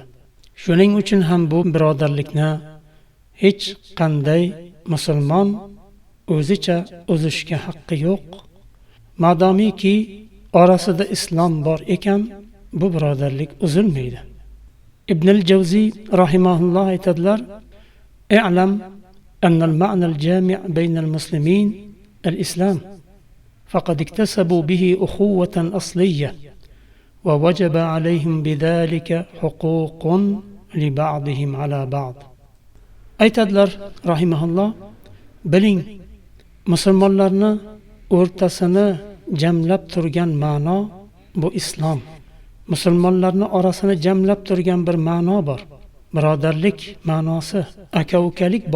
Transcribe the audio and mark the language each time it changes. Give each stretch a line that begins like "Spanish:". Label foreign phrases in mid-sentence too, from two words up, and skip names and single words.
Uzbek: Shuning uchun ham bu birodarlikni hech qanday musulmon o'zicha uzishga haqqi yo'q. Madomiki orasida islom bor ekan, bu birodarlik uzilmaydi. Ibn al-Jawzi rahimahulloh aytadilar:
Arabic: "اعلم أن المعنى الجامع بين المسلمين الإسلام، فقد اكتسبوا به أخوة أصلية ووجب عليهم بذلك حقوق لبعضهم على بعض."
Uzbek: Aytadilar rahimahulloh, biling, musulmonlarni o'rtasini jamlab turgan ma'no bu islom. Musulmonlarni orasini jamlab turgan bir ma'no bor. Birodarlik ma'nosi, aka-ukalik bor.